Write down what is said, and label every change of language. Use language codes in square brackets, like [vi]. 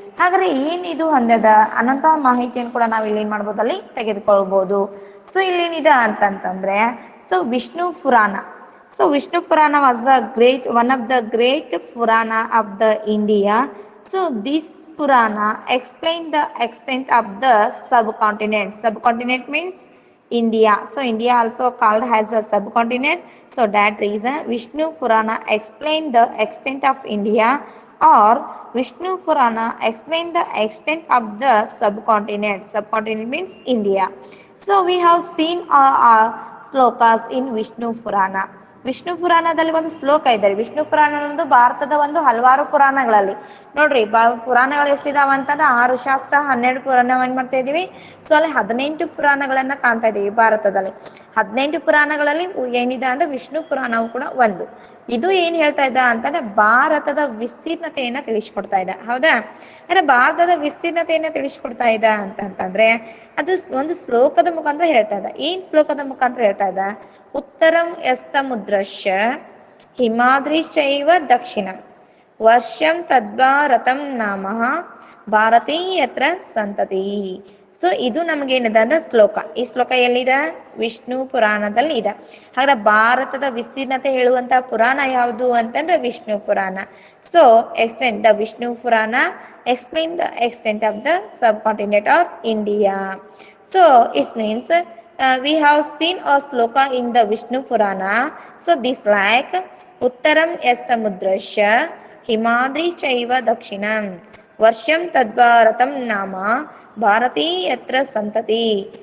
[kn] ಹಾಗಾದ್ರೆ ಏನಿದು ಅಂದದ ಅನ್ನೋಂತಹ ಮಾಹಿತಿಯನ್ನು ಕೂಡ ನಾವು ಇಲ್ಲಿ ಏನ್ ಮಾಡ್ಬೋದು? ಅಲ್ಲಿ ತೆಗೆದುಕೊಳ್ಬಹುದು. ಸೊ ಇಲ್ಲಿ ಏನಿದೆ ಅಂತಂತಂದ್ರೆ ಸೊ ವಿಷ್ಣು ಪುರಾಣ. [en] So Vishnu Purana was the one of the great Purana of the India. So this Purana explain the extent of the subcontinent. Subcontinent means India. So India also called as a subcontinent. So that reason Vishnu Purana explain the extent of India, or Vishnu Purana explain the extent of the subcontinent. Subcontinent means India. So we have seen slokas in Vishnu Purana. [kn] Vishnu ಪುರಾಣದಲ್ಲಿ ಒಂದು ಶ್ಲೋಕ ಇದೆ. ವಿಷ್ಣು ಪುರಾಣ ಒಂದು ಭಾರತದ ಒಂದು ಹಲವಾರು ಪುರಾಣಗಳಲ್ಲಿ ನೋಡ್ರಿ ಪುರಾಣಗಳು ಎಷ್ಟಿದಾವ ಅಂತಂದ್ರೆ 6 ಶಾಸ್ತ್ರ 12 ಪುರಾಣ ಏನ್ ಮಾಡ್ತಾ ಇದೀವಿ? ಸೊ ಅಲ್ಲಿ 18 ಪುರಾಣಗಳನ್ನ ಕಾಣ್ತಾ ಇದೀವಿ ಭಾರತದಲ್ಲಿ. 18 ಪುರಾಣಗಳಲ್ಲಿ ಏನಿದೆ ಅಂದ್ರೆ ವಿಷ್ಣು ಪುರಾಣವು ಕೂಡ ಒಂದು. ಇದು ಏನ್ ಹೇಳ್ತಾ ಇದ್ದ ಅಂತಂದ್ರೆ ಭಾರತದ ವಿಸ್ತೀರ್ಣತೆಯನ್ನ ತಿಳಿಸ್ಕೊಡ್ತಾ ಇದ್ದ. ಹೌದಾ? ಅಂದ್ರೆ ಭಾರತದ ವಿಸ್ತೀರ್ಣತೆಯನ್ನ ತಿಳಿಸ್ಕೊಡ್ತಾ ಇದ್ದ ಅಂತಂದ್ರೆ ಅದು ಒಂದು ಶ್ಲೋಕದ ಮುಖಾಂತರ ಹೇಳ್ತಾ ಇದ್ದ. ಏನ್ ಶ್ಲೋಕದ ಮುಖಾಂತರ ಹೇಳ್ತಾ ಇದ್ದ? [sa] ಉತ್ತರಂ ಯಸ್ತಮುದ್ರಶ್ಯ ಹಿಮಾದ್ರಿಶ್ಚೈವ ದಕ್ಷಿಣಂ ವರ್ಷಂ ತದ್ಭಾರತಂ ನಾಮಃ ಭಾರತೀಯತ್ರ ಸಂತತಿ. [kn] ಸೊ ಇದು ನಮ್ಗೇನಿದೆ ಅಂದ್ರೆ ಶ್ಲೋಕ. ಈ ಶ್ಲೋಕ ಎಲ್ಲಿದೆ? ವಿಷ್ಣು ಪುರಾಣದಲ್ಲಿ ಇದೆ. ಹಾಗಾದ್ರೆ ಭಾರತದ ವಿಸ್ತೀರ್ಣತೆ ಹೇಳುವಂತ ಪುರಾಣ ಯಾವುದು ಅಂತಂದ್ರೆ ವಿಷ್ಣು ಪುರಾಣ. [en] So extent the Vishnu Purana explain the extent of the subcontinent of India. So it means we have seen a sloka in the Vishnu Purana. So this like [sa] Uttaram yastamudrasya himadri chaiva dakshinam varsham tadbharatam nama bharati yatra santati.